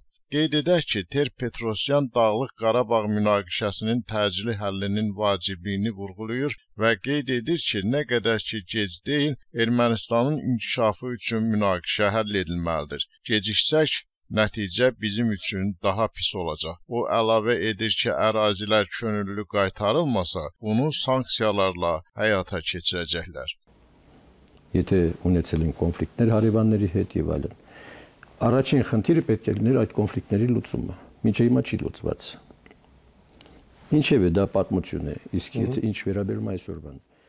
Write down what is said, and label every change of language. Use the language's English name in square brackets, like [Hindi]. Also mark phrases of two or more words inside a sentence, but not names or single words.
[Azerbaijani] Qeyd edək ki, Ter-Petrosyan Dağlıq Qarabağ münaqişəsinin təcili həllinin vacibliyini vurğulayır və qeyd edir ki, nə qədər ki gec deyil, Ermənistanın inkişafı üçün münaqişə həll edilməlidir. Geciksək, nəticə bizim üçün daha pis olacaq. O əlavə edir ki, ərazilər könüllü qaytarılmasa, bunu sanksiyalarla həyata keçirəcəklər. [Armenian] Եթե ունեցել են կոնֆլիկտներ հարևանների հետ եւ այլն, առաջին խնդիրը պետք է լիներ այդ կոնֆլիկտների լուծումը։ Մինչև հիմա չի լուծված։ Ինչևէ դա պատմություն է, իսկ եթե ինչ վերաբերում այսօրվան